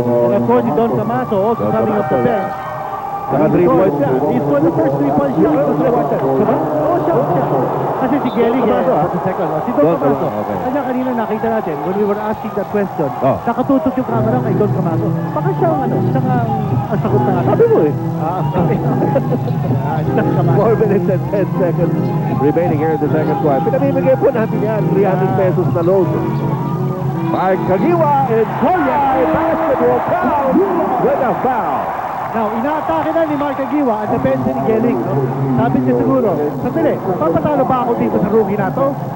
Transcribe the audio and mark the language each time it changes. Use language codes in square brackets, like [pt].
[en] And of course, si Don Camaso also coming up the bench. [tl] Saka 3 points siya. [en] He scored the first 3-point shot. [tl] Oo, siya. Kasi si Gehrig, sa second. [en] Si Don Camaso. [tl] Kanya kanina nakita natin, [en] when we were asking that question, [tl] nakatutok yung camera kay Don Camaso. Baka siya ang sagot na nga. Sabi mo eh. Don Camaso. [en] 4 minutes and 10 seconds remaining here in the second quarter. [tl] Pinamimigay po natin yan, 300 pesos na load. [en] Mark Kagiwa and Koyay basketball count with a foul. [tl] Now, inaatake na ni Mark Kagiwa ang depensa ni Gehrig. No? Sabi niya siguro, sandali, papatalo ba ako dito sa rookie na to?